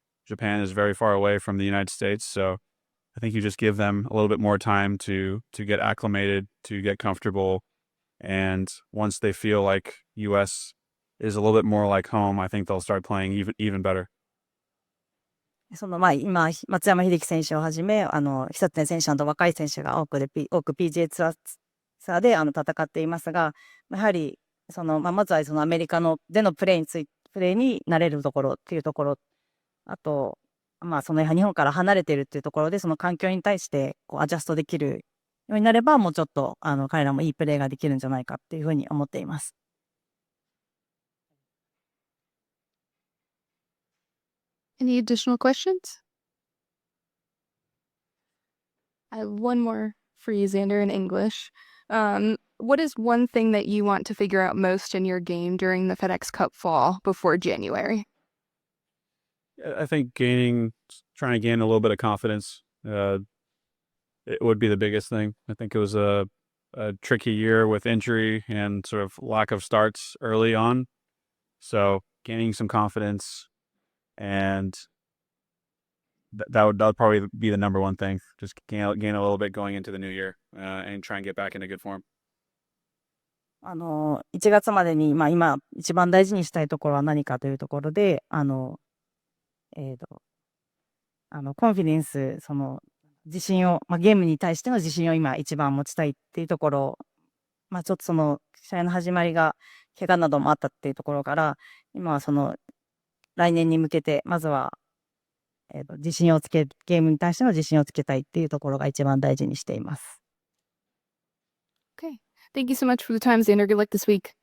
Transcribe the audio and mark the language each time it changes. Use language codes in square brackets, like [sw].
[en] Japan is very far away from the United States. So I think you just give them a little bit more time to get acclimated, to get comfortable. And once they feel like U.S. is a little bit more like home, I think they'll start playing even better. [ja] 今、松山英樹選手をはじめ、久常選手など若い選手が多く PGA ツアーで戦っていますが、やはりまずはアメリカでのプレーに慣れるところっていうところ、あと、日本から離れているっていうところで、その環境に対してアジャストできるようになれば、もうちょっと彼らもいいプレーができるんじゃないかっていうふうに思っています。 [en] Any additional questions? I have one more for you, Xander, in English. What is one thing that you want to figure out most in your game during the FedEx Cup fall before January? I think trying to gain a little bit of confidence. It would be the biggest thing. I think it was a tricky year with injury and sort of lack of starts early on. So gaining some confidence, and that would probably be the number one thing. Just gain a little bit going into the new year and try and get back into good form. [ja] 1月までに、今一番大事にしたいところは何かというところで、コンフィデンス、自信を、ゲームに対しての自信を今一番持ちたいっていうところ、ちょっと試合の始まりが怪我などもあったっていうところから、今は来年に向けて、まずは、ゲームに対しての自信をつけたいっていうところが一番大事にしています。 [en] Okay. Thank you so much for the time, Xander. Good luck this week.